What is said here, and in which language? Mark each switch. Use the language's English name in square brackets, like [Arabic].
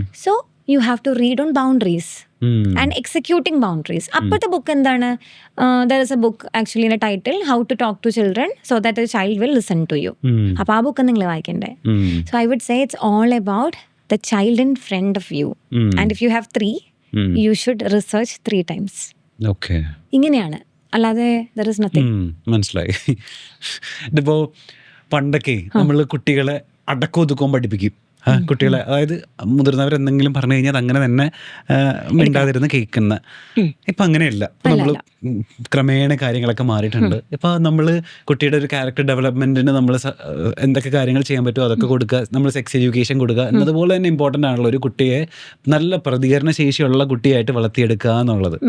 [English] So you have to read on boundaries and executing boundaries. [Malayalam] അപ്പോഴത്തെ book എന്താണ്? [English] There is a book actually in a title, how to talk to children so that the child will listen to you. [Malayalam] അപ്പോൾ ആ book നിങ്ങൾ വായിക്കണ്ടേ? [English] So I would say it's all about the child in front of you, and if you have 3, you should research 3 times. Okay. [Malayalam] ഇങ്ങനെയാണ്, അല്ലാതെ [English] there is nothing. [Malayalam] മനസ്സിലായി. ഇതിപ്പോൾ പണ്ടൊക്കെ നമ്മൾ കുട്ടികളെ അടക്കമൊതുക്കം പഠിപ്പിക്കും. കുട്ടികളെ, അതായത് മുതിർന്നവർ എന്തെങ്കിലും പറഞ്ഞു കഴിഞ്ഞാൽ അത് അങ്ങനെ തന്നെ മിണ്ടാതിരുന്ന് കേൾക്കുന്ന. ഇപ്പം അങ്ങനെയല്ല. ഇപ്പം നമ്മൾ ക്രമേണ കാര്യങ്ങളൊക്കെ മാറിയിട്ടുണ്ട്. ഇപ്പം നമ്മൾ കുട്ടിയുടെ ഒരു ക്യാരക്ടർ ഡെവലപ്മെന്റിന് നമ്മൾ എന്തൊക്കെ കാര്യങ്ങൾ ചെയ്യാൻ പറ്റുമോ അതൊക്കെ കൊടുക്കുക, നമ്മൾ സെക്സ് എഡ്യൂക്കേഷൻ കൊടുക്കുക എന്നതുപോലെ തന്നെ ഇമ്പോർട്ടൻ്റ് ആണല്ലോ ഒരു കുട്ടിയെ നല്ല പ്രതികരണ ശേഷിയുള്ള കുട്ടിയായിട്ട് വളർത്തിയെടുക്കുക എന്നുള്ളത്.